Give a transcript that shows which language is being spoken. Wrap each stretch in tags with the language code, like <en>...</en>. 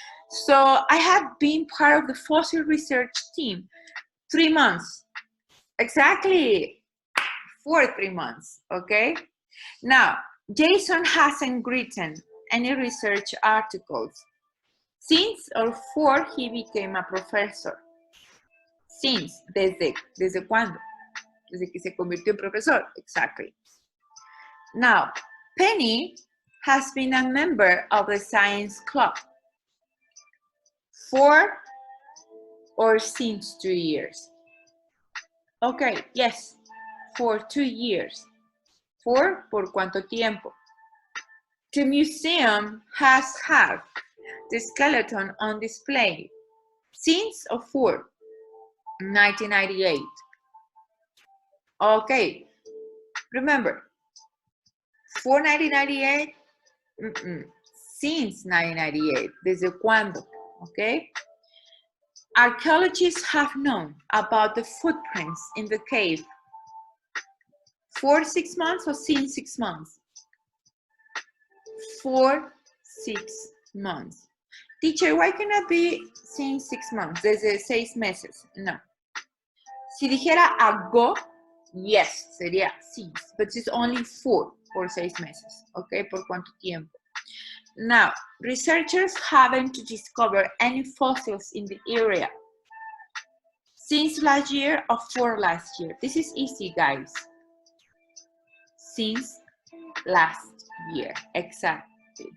<en>So I have been part of the fossil research team 3 months. Exactly, for 3 months, okay? Now, Jason hasn't written any research articles since or for he became a professor.</en> <es>Since, desde cuándo? Desde que se convirtió en profesor, exactly.</es> <en>Now, Penny has been a member of the science club for or since 2 years. Okay, yes, for 2 years. For,</en> <es>¿por cuánto tiempo?</es> <en>The museum has had the skeleton on display since or for 1998. Okay, remember, for 1998, since 1998,</en> <es>desde cuándo,</es> <en>okay? Archaeologists have known about the footprints in the cave for 6 months or since 6 months? For 6 months. Teacher, why cannot be since 6 months?</en> <es>Desde 6 meses. No. Si dijera</es> <en>ago, yes,</en> <es>sería</es> <en>since, but it's only for 6 meses. Okay,</en> <es>¿por cuánto tiempo?</es> <en>Now, researchers haven't discovered any fossils in the area since last year or for last year. This is easy, guys. Since last year, exactly.</en>